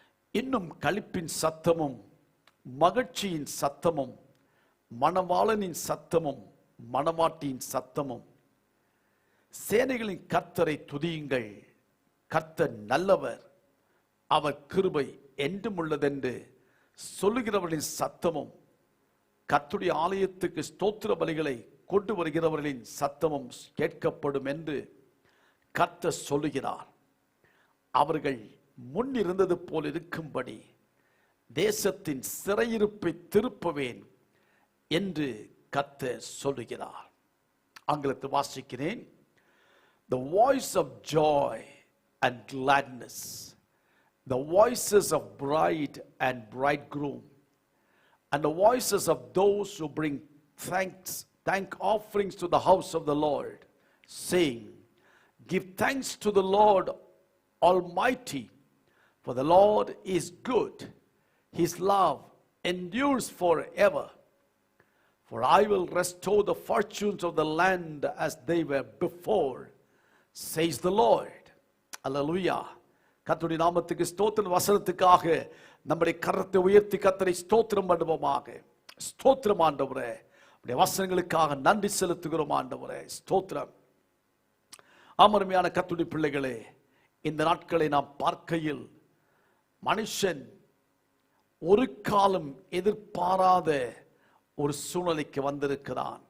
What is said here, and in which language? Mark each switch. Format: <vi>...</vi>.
<ta>இன்னும் களிப்பின் சத்தமும் மகிழ்ச்சியின் சத்தமும் மணவாளனின் சத்தமும் மணவாட்டியின் சத்தமும், சேனைகளின் கர்த்தரை துதியுங்கள், கர்த்தர் நல்லவர், அவர் கிருபை என்றும் உள்ளதென்று சொல்லுகிறவர்களின் சத்தமும், கர்த்தருடைய ஆலயத்துக்கு ஸ்தோத்திர பலிகளை கொண்டு வருகிறவர்களின் சத்தமும் கேட்கப்படும் என்று கர்த்தர் சொல்லுகிறார். அவர்கள் முன்னிருந்தது போல் இருக்கும்படி தேசத்தின் சிறையிருப்பை திருப்புவேன் என்று கர்த்தர் சொல்லுகிறார். ஆங்கிலத்தில் வாசிக்கிறேன்.</ta> <en>The voice of joy and gladness, the voices of bride and bridegroom, and the voices of those who bring thank offerings to the house of the Lord, saying, give thanks to the Lord Almighty, for the Lord is good, his love endures forever. For I will restore the fortunes of the land as they were before, says the Lord. Hallelujah.</en> <ta>கர்த்தருடைய நாமத்துக்கு ஸ்தோத்திரம். வசனத்துக்காக நம்முடைய கரத்தை உயர்த்தி கர்த்தரை ஸ்தோத்திரம் பண்ணுவோமாக. ஸ்தோத்திரம் ஆண்டவரே, உடைய வசனங்களுக்காக நன்றி செலுத்துகிறோம் ஆண்டவரே. ஸ்தோத்திரம். அருமையான கர்த்தருடைய பிள்ளைகளே, இந்த நாட்களை நாம் பார்க்கையில் மனுஷன் ஒரு காலம் எதிர்பாராத ஒரு சூழ்நிலைக்கு வந்திருக்கிறான்.</ta>